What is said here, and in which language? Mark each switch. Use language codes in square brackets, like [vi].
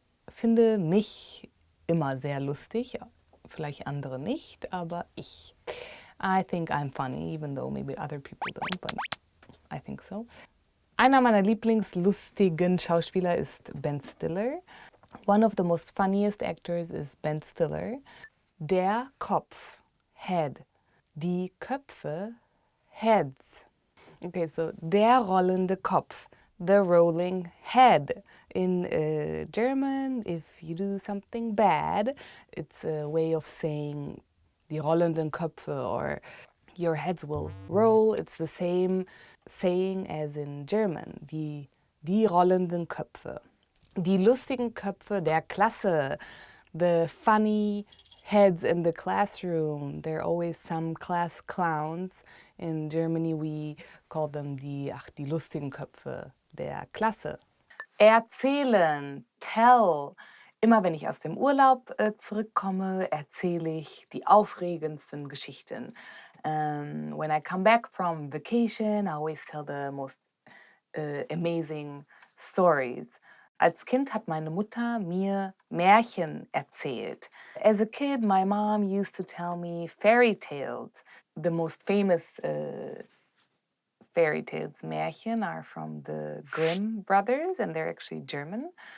[de] Finde mich immer sehr lustig. Vielleicht andere nicht, aber ich. [en] I think I'm funny, even though maybe other people don't, but I think so. [de] Einer meiner lieblingslustigen Schauspieler ist Ben Stiller. [en] One of the most funniest actors is Ben Stiller. [de] Der Kopf, [en] head. [de] Die Köpfe, [en] heads. Okay, so [de] der rollende Kopf, [en] the rolling head. In German, if you do something bad, it's a way of saying [de] die rollenden Köpfe, [en] or your heads will roll. It's the same saying as in German, [de] die rollenden Köpfe. Die lustigen Köpfe der Klasse, [en] the funny heads in the classroom. There are always some class clowns. In Germany we call them [de] die lustigen Köpfe der Klasse. Erzählen, [en] tell. [de] Immer wenn ich aus dem Urlaub zurückkomme, erzähle ich die aufregendsten Geschichten. [en] When I come back from vacation, I always tell the most amazing stories. [de] Als Kind hat meine Mutter mir Märchen erzählt. [en] As a kid, my mom used to tell me fairy tales. The most famous fairy tales, Märchen, are from the Grimm brothers, and they're actually German.